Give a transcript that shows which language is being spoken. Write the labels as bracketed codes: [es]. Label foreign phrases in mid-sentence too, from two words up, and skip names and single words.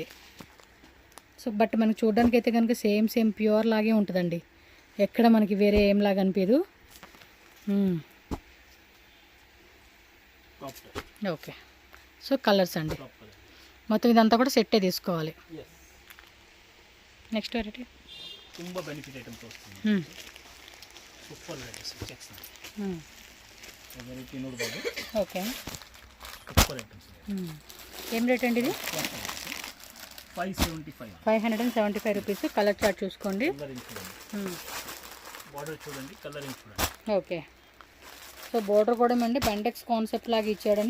[en] so but [te] మనకి చూడడానికి అయితే కనుక [en] same pure [te] లాగే ఉంటుందండి, ఎక్కడ మనకి వేరే ఏం లాగా అనిపించదు. ఓకే. సో కలర్స్ అండి మొత్తం ఇదంతా కూడా సెట్టే తీసుకోవాలి. [en] next variety [kn] ತುಂಬಾ [en] benefit items [kn] ವస్తుంది. [en] super varieties checks variety [kn] ನೋಡಬಹುದು. [te] ఓకే. [en] super items. [te] ఏం రేట్ అండి ఇది? [en] 575 rupees. colour chart [te] చూసుకోండి. బార్డర్ చూడండి, కలరింగ్ చూడండి. ఓకే. సో బోర్డర్ కూడా అండి [en] bendex concept [te] లాగా ఇచ్చాడండి.